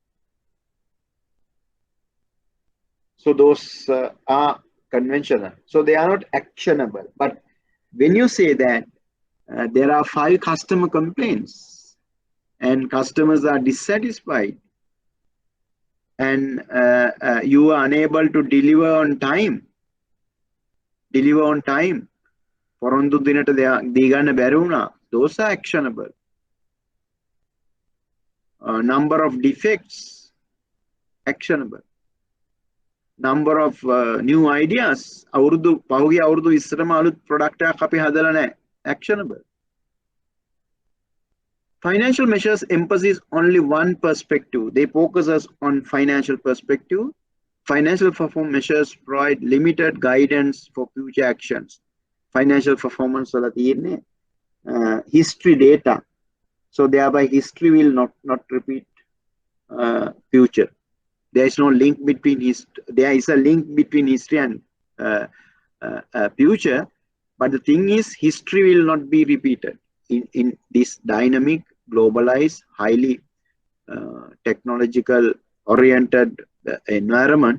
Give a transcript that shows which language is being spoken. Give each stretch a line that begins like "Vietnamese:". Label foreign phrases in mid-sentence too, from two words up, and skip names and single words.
English: So those are conventional. So they are not actionable. But when you say that there are 5 customer complaints and customers are dissatisfied and you are unable to deliver on time,
Sinhala: පොරොන්දු දිනට දී ගන්න බැරි වුණා,
English: those are actionable. Number of defects, actionable. Number of new ideas,
Sinhala: පහුගිය අවුරුදු 20ම අලුත් ප්‍රොඩක්ට් එකක් අපි හදලා නැහැ,
English: actionable. Financial measures emphasize only one perspective. They focus us on financial perspective. Financial performance measures provide limited guidance for future actions. Financial performance
Sinhala: වල තියෙන්නේ
English: history data. So thereby history will not repeat future. There is no link between there is a link between history and future, but the thing is history will not be repeated in this dynamic, globalized, highly technological oriented environment.